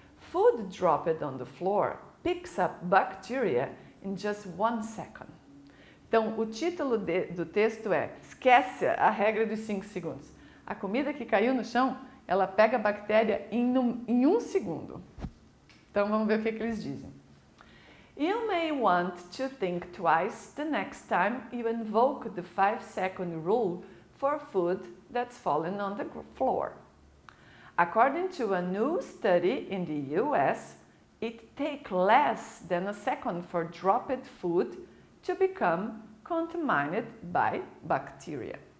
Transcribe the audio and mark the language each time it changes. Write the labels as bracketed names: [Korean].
[English] Food dropped on the floor picks up bacteria in just 1 second. [Portuguese] Então, o título do texto é esquece a regra dos 5 segundos. A comida que caiu no chão, ela pega a bactéria em 1 segundo. Então, vamos ver o que eles dizem. [English] You may want to think twice the next time you invoke the 5-second rule for food that's fallen on the floor. According to a new study in the US, it takes less than a second for dropped food to become contaminated by bacteria.